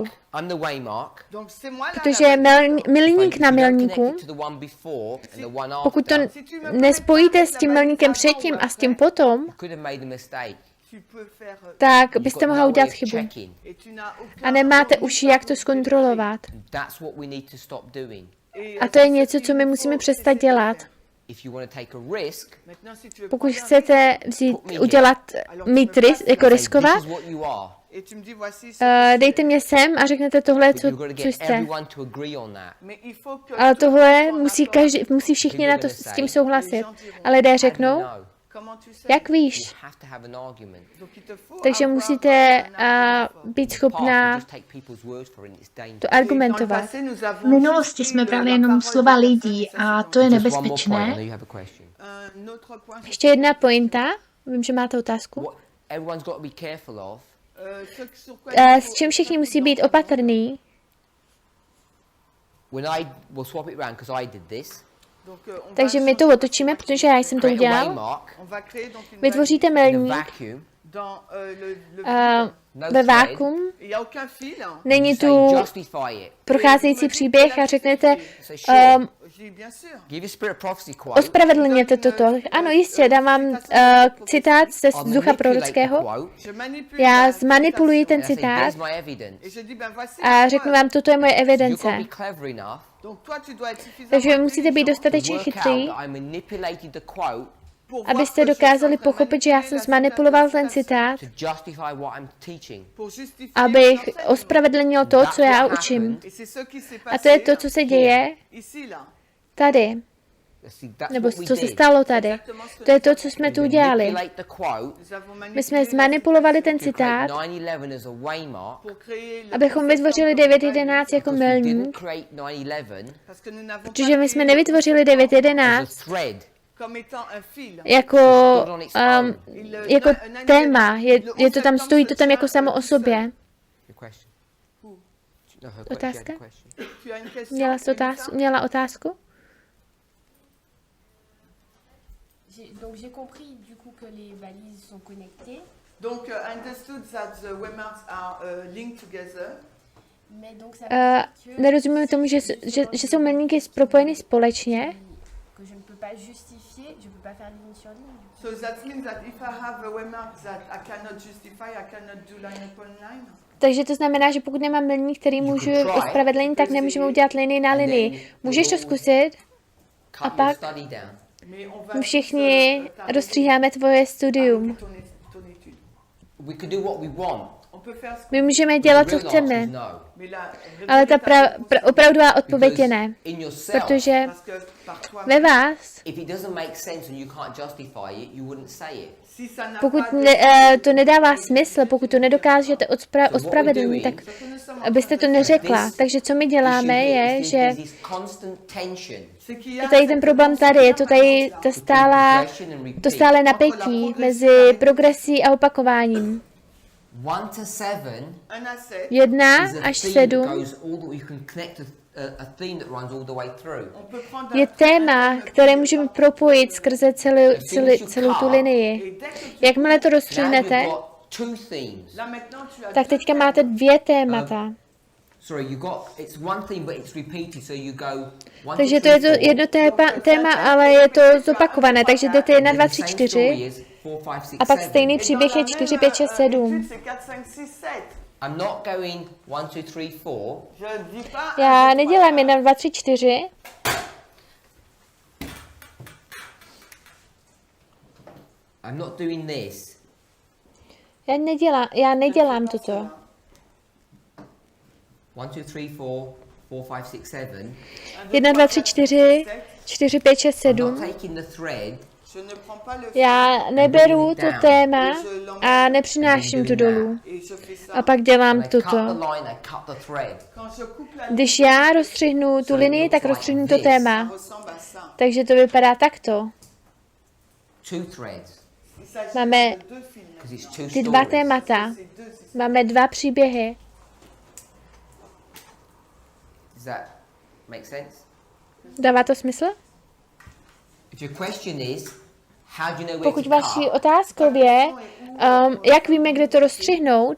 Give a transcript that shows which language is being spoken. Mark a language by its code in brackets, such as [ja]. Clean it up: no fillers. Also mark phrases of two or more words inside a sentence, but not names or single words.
[cs] Protože milník na milníku, pokud to nespojíte s tím milníkem předtím a s tím potom, tak [en] You've [cs] byste [en] got [cs] mohla [en] no way [cs] udělat [en] of [cs] chybu. [en] checking. [cs] A nemáte uši, jak to zkontrolovat. [en] That's what we need to stop doing. [cs] A to je něco, co my musíme přestat dělat. [en] If you want to take a risk, [cs] Pokud chcete mít jako riskovat, [en] this is what you are. [cs] dejte mě sem a řeknete tohle, [en] But you've got to [cs] co [en] get [cs] jste. [en] everyone to agree on that. [cs] Ale tohle musí všichni na to s tím souhlasit. A lidé řeknou, No, jak víš? [en] you have to have an argument. [cs] Takže musíte být [en] Past, we [cs] schopná [en] just take people's words for it and it's dangerous. [cs] to argumentovat. V minulosti jsme brali jenom slova lidí a to je [en] Just one more point, I [cs] nebezpečné. [en] know you have a question. [cs] Ještě jedna pointa. Vím, že máte otázku. [en] What everyone's got to be careful of [cs] S čím všichni musí být opatrný, [en] we'll swap it around because I did this. [cs] takže my to otočíme, protože já jsem to [en] Create a [cs] udělal. [en] waymark [cs] Vytvoříte [en] in a [cs] milník [en] vacuum. No [cs] ve [en] thread. [cs] vákum, není [en] You say [cs] tu [en] justify it. [cs] procházející příběh a řeknete, [en] Say sure. um, Give a spirit of prophecy quote. [cs] ospravedlněte toto. Ano, jistě, dám vám citát ze [en] I'll [cs] ducha [en] manipulate the [cs] prorockého. [en] quote, [cs] Já zmanipuluji ten [en] and I say, [cs] citát [en] there's my evidence. [cs] a řeknu vám, toto je moje [en] You've got [cs] evidence. [en] to be clever enough [cs] Takže vy musíte být [en] to [cs] dostatečně [en] work out [cs] chytrý, [en] that I manipulated the quote [cs] abyste dokázali pochopit, že já jsem zmanipuloval ten citát, [en] to justify what I'm teaching. [cs] abych ospravedlnil to, co já učím. A to je to, co se děje tady, [en] See, that's [cs] nebo [en] what we [cs] co se [en] did. [cs] stalo tady. To je to, co jsme tu udělali. [en] Manipulate the quote [cs] My jsme zmanipulovali ten [en] to create [cs] citát, [en] 9/11 as a waymark. [cs] abychom vytvořili 9.11 jako [en] Because we didn't [cs] milník, [en] create 9/11 [cs] protože my jsme nevytvořili [en] as [cs] 9.11 [en] a thread. [cs] jako, jako téma. Je to tam, stojí to tam jako samo o sobě. [en] Your question. No, her question, [cs] Otázka? [en] you had a question. [cs] Měla otázku? [fr] Donc j'ai compris du coup que les balises sont connectées, Donc, [en] understood that the waymarks are linked together. [fr] mais donc ça veut dire que [cs] Nerozumím tomu, že jsou milníky propojeny společně, [fr] que je ne peux pas justifier, je peux pas faire ligne sur ligne. [en] So that means that if I have a waymark that I cannot justify, I cannot do line upon line. [cs] takže to znamená, že pokud nemám milník, který můžu ospravedlnit, tak nemůžeme udělat linii na linii. Můžeš to zkusit? [en] Cut [cs] pak- [en] your study down. [fr] Mais on va [cs] My všichni rozstříháme tvoje studium. [fr] ton étude. [en] We can do what we want. [fr] On peut faire ce [cs] My můžeme dělat, co [en] The real answer [cs] chceme, [en] is no. [fr] mais la [cs] ale ta opravdová odpověď je ne. [en] In yourself, [cs] Protože [fr] parce que par toi, [cs] ve vás, [en] if it doesn't make sense and you can't justify it, you wouldn't say it. [fr] si ça n'a [cs] pokud [fr] pas de- [cs] to nedává smysl, pokud to nedokážete ospravedlnit, tak abyste to neřekla. Takže co my děláme je, že [en] There's this constant tension. [fr] c'est qu'il y a [cs] je tady ten problém tady, je to tady to stále napětí mezi progresí a opakováním. [en] 1 to 7 [fr] un asset, [cs] 1 [en] is a [cs] až [en] theme that [cs] 7 [en] goes all the, you can connect a theme that runs all the way through. [fr] on peut prendre [cs] je téma, které můžeme propojit skrze celou tu linii. [fr] et dès que tu [cs] Jakmile to [en] Now [cs] rozstřihnete, [en] you've got 2 themes. [fr] là maintenant tu as [cs] tak teďka máte 2 témata. [en] Sorry, you got it's one theme but it's repeated, so you go 1 [cs] Takže to to je 3, to 4. jedno téma, ale je to zopakované. Takže jdete 1, 2, 3, 4 a pak stejný příběh je 4, 5, 6, 7. [fr] c'est 4, 5, 6, 7. [en] I'm not going 1, 2, 3, 4. [fr] Je dis pas [cs] Já nedělám 1, 2, 3, 4. [en] I'm not doing this. [cs] Já nedělám toto. [en] 1, 2, 3, 4, 4, 5, 6, 7. [cs] 1, 2, 3, 4, 4, 5, 6, [en] I'm not [cs] 7. [en] taking the thread. [fr] je ne prends pas le [cs] Já neberu to téma a nepřináším to dolů. [fr] et je fais ça. [cs] A pak dělám [en] I cut the [cs] toto. [en] line, I cut the thread. [fr] Quand je coupe la [cs] Když já rozstřihnu tu linii, tak rozstřihnu to téma. [fr] ressemble à ça. [cs] Takže to vypadá takto. [en] 2 threads. [fr] Il s'agit [cs] Máme [fr] de deux films. [en] Because it's 2 [cs] ty 2 [en] stories. [cs] témata. [fr] C'est deux histoires. [cs] Máme 2 příběhy. [en] Does that make sense? [cs] Dává to smysl? [en] If your question is, how do you know where [cs] Pokud [en] to [cs] vaší [en] cut? [cs] otázkou je, jak víme, kde to rozstřihnout,